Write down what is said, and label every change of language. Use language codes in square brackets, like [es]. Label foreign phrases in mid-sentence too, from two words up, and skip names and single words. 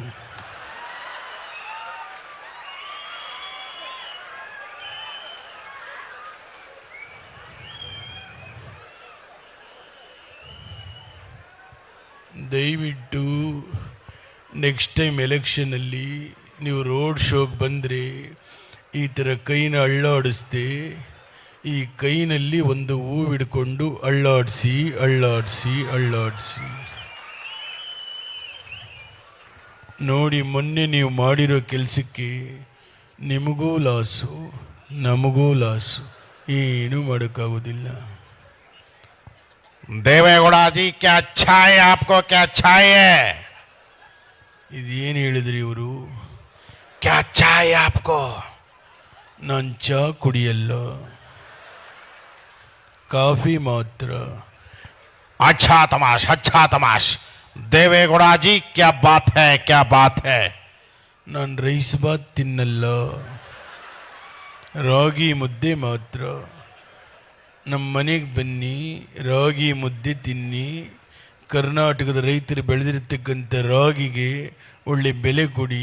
[kn] ದಯವಿಟ್ಟು [en] next time [kn] ಎಲೆಕ್ಷನಲ್ಲಿ ನೀವು [en] road showಗೆ [kn] ಬಂದರೆ ಈ ಥರ ಕೈನ ಅಳ್ಳಾಡಿಸ್ದೆ ಈ ಕೈನಲ್ಲಿ ಒಂದು ಹೂವು ಹಿಡ್ಕೊಂಡು ಅಳ್ಳಾಡಿಸಿ. ನೋಡಿ, ಮೊನ್ನೆ ನೀವು ಮಾಡಿರೋ ಕೆಲಸಕ್ಕೆ ನಿಮಗೂ ಲಾಸು, ನಮಗೂ ಲಾಸು, ಏನೂ ಮಾಡೋಕ್ಕಾಗೋದಿಲ್ಲ. [hi] देवेगौड़ा जी क्या चाहिए आपको, क्या चाहिए? [kn] ಇದೇನು ಹೇಳಿದ್ರಿ ಇವರು? [hi] क्या चाहिए आपको? [kn] ನಾನು ಚಹಾ ಕುಡಿಯಲ್ಲ, ಕಾಫಿ ಮಾತ್ರ. [hi] अच्छा तमाश. देवेगौड़ा जी क्या बात है? [kn] ನಾನು ರೈಸ್ ಬಾತ್ ತಿನ್ನಲ್ಲ, ರಾಗಿ ಮುದ್ದೆ ಮಾತ್ರ. ನಮ್ಮ ಮನೆಗೆ ಬನ್ನಿ, ರಾಗಿ ಮುದ್ದೆ ತಿನ್ನಿ. ಕರ್ನಾಟಕದ ರೈತರು ಬೆಳೆದಿರ್ತಕ್ಕಂಥ ರಾಗಿಗೆ ಒಳ್ಳೆ ಬೆಲೆ ಕೊಡಿ.